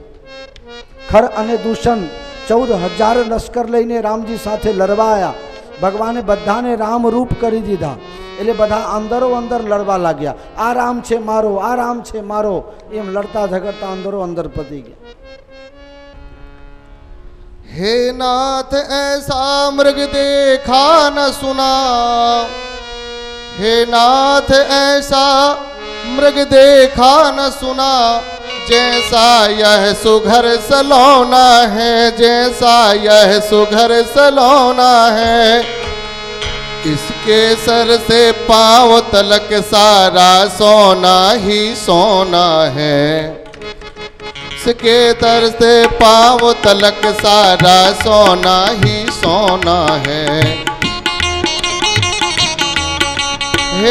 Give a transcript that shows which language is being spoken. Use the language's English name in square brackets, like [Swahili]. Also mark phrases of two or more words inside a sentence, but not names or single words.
[Gujarati] ખર અને દૂષણ 14,000 લશ્કર લઈને રામજી સાથે લડવા આવ્યા. ભગવાને બધાને રામ રૂપ કરી દીધા, એટલે બધા અંદરો અંદર લડવા લાગ્યા. આ રામ છે મારો, આ રામ છે મારો, એમ લડતા ઝઘડતા અંદરો અંદર પતી ગયા. [Hindi] हे नाथ ऐसा मृग देखा न सुना, हे नाथ ऐसा मृग देखा न सुना, जैसा यह सुघर सलोना है, जैसा यह सुघर सलोना है, इसके सर से पांव तलक सारा सोना ही सोना है, इसके तर से पांव तलक सारा सोना ही सोना है।